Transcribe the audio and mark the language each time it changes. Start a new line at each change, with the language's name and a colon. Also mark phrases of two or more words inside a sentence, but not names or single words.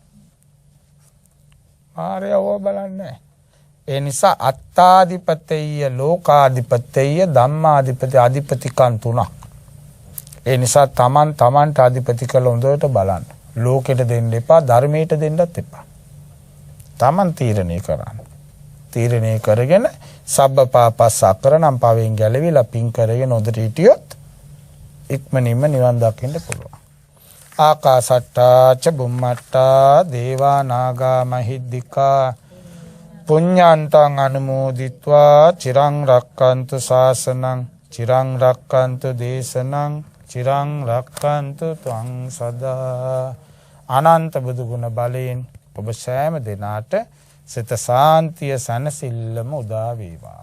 Sinhala: ආරයව බලන්නේ ඒ නිසා
Pali: අත්තාදිපතේය ලෝකාදිපතේය ධම්මාදිපති
Sinhala: අධිපතිකන් තුනක් ඒ නිසා තමන්ට අධිපති කළ හොඳට බලන්න. ලෝකෙට දෙන්න එපා, ධර්මයට දෙන්නත් එපා. තමන් තීරණය කරන්න. තීරණය කරගෙන
Pali: සබ්බපාපස්ස අකරණම්
Sinhala: පවෙන් ගැලවිලා පින් කරගෙන හොඳට හිටියොත් ඉක්මනින්ම නිවන් දකින්න පුළුවන්.
Pali: ආකාසට්ටා ච බුම්මට්ටා දේවා නාග මහිද්దికා පුඤ්ඤාන්තං අනුමෝදිත්වා චිරං රක්칸තු ශාසනං චිරං රක්칸තු දේශනං චිරං රක්칸තු ත්වං සදා.
Sinhala: අනන්ත බුදු ගුණ බලයෙන් ඔබ සෑම දිනාට සිත සාන්තිය සැනසෙල්ලම උදා වේවා.